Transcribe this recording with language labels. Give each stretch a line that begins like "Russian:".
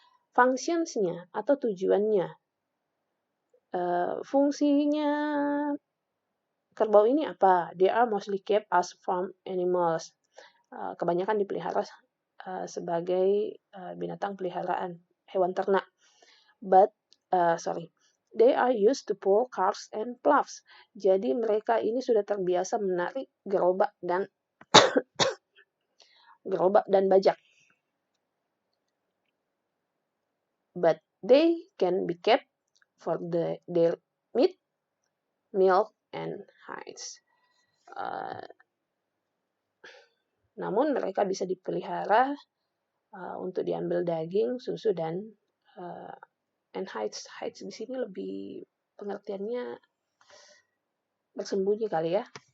Indonesian: Functions-nya atau tujuannya, fungsinya kerbau ini apa?
English: They are mostly kept as farm animals.
Indonesian: Kebanyakan dipelihara sebagai binatang peliharaan, hewan ternak.
English: But, they are used to pull carts and plows.
Indonesian: Jadi mereka ini sudah terbiasa menarik gerobak dan bajak.
English: But they can be kept for their meat, milk, and hides.
Indonesian: Namun mereka bisa dipelihara untuk diambil daging, susu, dan
English: and hides.
Indonesian: Hides di sini lebih pengertiannya bersembunyi kali ya.